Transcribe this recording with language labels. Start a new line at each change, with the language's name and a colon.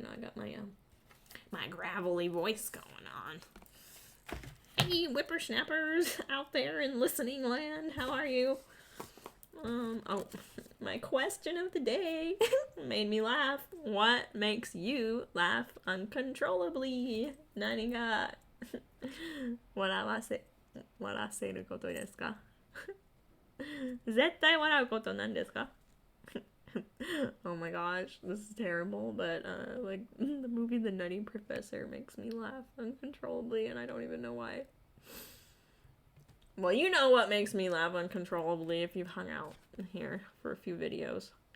English: Now I got my gravelly voice going on. Hey whippersnappers out there in listening land, how are you? My question of the day made me laugh. What makes you laugh uncontrollably?
Japanese: 何が笑わせることですか？絶対笑うことなんですか？
English: Oh my gosh, this is terrible, but like the movie The Nutty Professor makes me laugh uncontrollably and I don't even know why. Well, you know what makes me laugh uncontrollably if you've hung out here for a few videos.